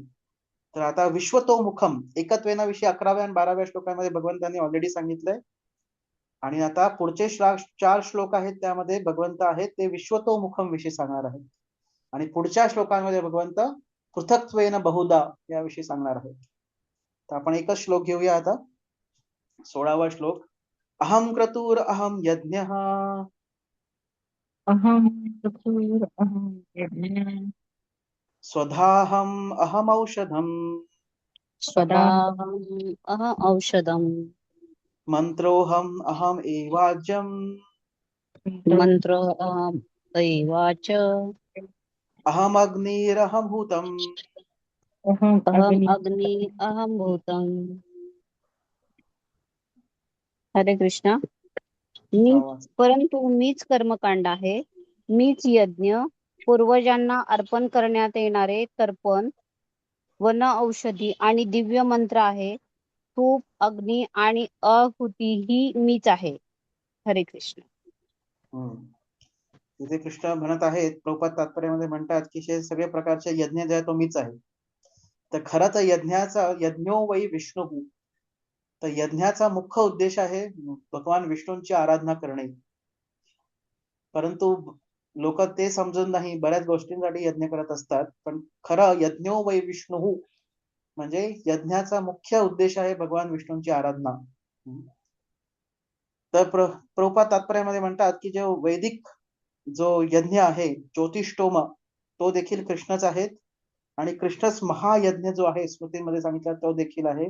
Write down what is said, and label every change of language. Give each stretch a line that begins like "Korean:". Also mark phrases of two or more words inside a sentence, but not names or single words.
Marathi: तर आता विश्वतोमुखम एकत्वेनाविषयी 11व्या आणि 12व्या श्लोकांमध्ये भगवंतांनी ऑलरेडी सांगितलंय. आणि आता पुढचे 4 श्लोक आहेत त्यामध्ये भगवंत आहेत ते विश्वतोमुखम विषयी सांगणार आहेत. आणि पुढच्या श्लोकांमध्ये भगवंत
Sanskrit: पृथक्त्वेन बहुधा
Marathi: याविषयी सांगणार आहेत. तर आपण एकच श्लोक घेऊया आता. 16वा श्लोक.
Sanskrit: अहम क्रतुर अहम यज्ञ स्वधाहम अहम औषधम स्वदाहम् अहम् औषधम् मंत्रोहम अहम एवाज्यम मंत्र अहम् एवाच अहम अग्निरहम भूतम अहम् अग्नि अहम् भूतम्.
Marathi: हरे कृष्णा. परंतु मीच कर्मकांड आहे, मीच यज्ञ, पूर्वजांना अर्पण करण्यात येणारे तर्पण, वन औषधी आणि दिव्य मंत्र आहे. धूप, अग्नी आणि आहुतीही मीच आहे. हरे कृष्ण. तिथे कृष्ण म्हणत आहेत, प्रभुपाद तात्पर्यामध्ये म्हणतात की हे सगळे प्रकारचे यज्ञ जे आहे तो मीच आहे. तर खरं तर यज्ञाचा
Sanskrit: यज्ञो वै विष्णू,
Marathi: तर यज्ञाचा मुख्य उद्देश आहे भगवान विष्णूंची आराधना करणे. परंतु लोक ते समजून नाही बऱ्याच गोष्टींसाठी यज्ञ करत असतात. पण खरं
Sanskrit: यज्ञो वै विष्णू
Marathi: म्हणजे यज्ञाचा मुख्य उद्देश आहे भगवान विष्णूंची आराधना. तर प्रभुपाद तात्पर्यामध्ये म्हणतात की जो वैदिक जो यज्ञ आहे ज्योतिष्टोम तो देखील कृष्णच आहेत आणि कृष्णच महायज्ञ जो आहे स्मृतीमध्ये सांगितलं तो देखील आहे.